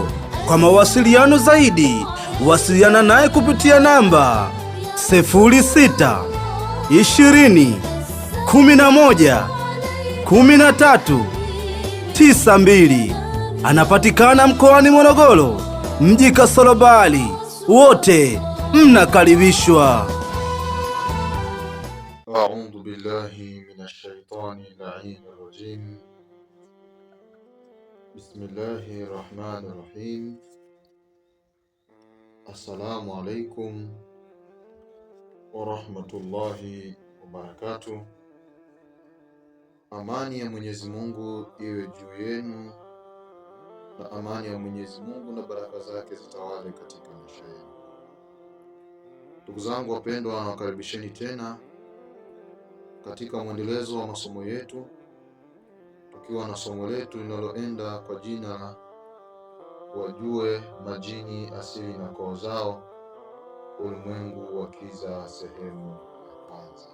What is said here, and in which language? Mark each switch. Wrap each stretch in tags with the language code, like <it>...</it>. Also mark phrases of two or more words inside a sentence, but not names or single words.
<sw>Kwa mawasiliano zaidi, wasiliana naye kupitia namba 06 20 11 13 92. Anapatikana mkoani Morogoro, mji Kasolo Bali. Wote mnakaribishwa.</sw> <ar>أعوذ بالله من الشيطان الرجيم. بسم الله الرحمن الرحيم. السلام عليكم ورحمة الله وبركاته.</ar> <sw>Amani ya Mwenyezi Mungu iwe juu yenu, na amani ya Mwenyezi Mungu na baraka zake zitawale katika maisha yenu. Ndugu zangu wapendwa, nawakaribisheni tena katika mwendelezo wa masomo yetu, tukiwa na somo letu linaloenda kwa jina la wajue majini asili na koo zao, ulimwengu wa kiza, sehemu ya kwanza.</sw>